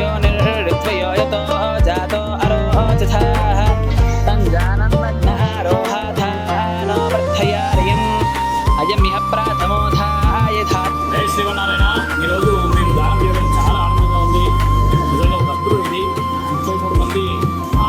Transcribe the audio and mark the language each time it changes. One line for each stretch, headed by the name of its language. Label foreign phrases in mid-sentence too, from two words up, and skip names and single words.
Sanskrit: निर्ऋत्वयो यतो जातो अरोचथाः तञ्जानन्नग्नारोहाथाः नो वर्धयार्यम् अयमिह प्राथमोधायथा.
Telugu: జై శ్రీమన్నారాయణ. ఈరోజు మేము దానం చేయడం చాలా ఆనందంగా ఉంది. నిజంగా భక్తులు ఇది 33 మంది